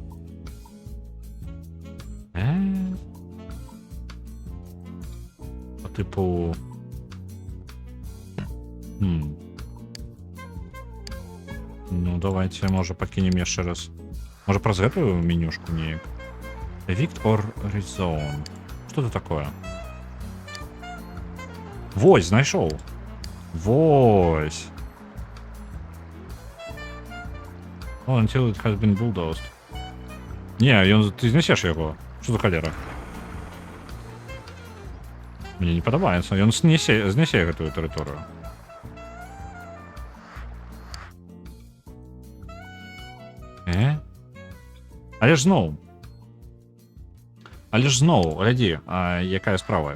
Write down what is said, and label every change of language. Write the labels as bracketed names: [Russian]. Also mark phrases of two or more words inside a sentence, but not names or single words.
[Belarusian] По тыпу... Ну, давайте, можа, пакінем яшчэ раз. Можа, праз гэтую менюшку неяк? [English] Evict or rezone. [Russian] Что это такое? [Belarusian] Вось, знайшоў. Вось. [English] Oh, until it has been bulldozed. [Belarusian] Не, ты знесеш яго. [Russian] Что за халера? [Belarusian] Мне не падабаецца. Ён знесе гэтую тэрыторыю. Але ж зноў, глядзі, якая справа.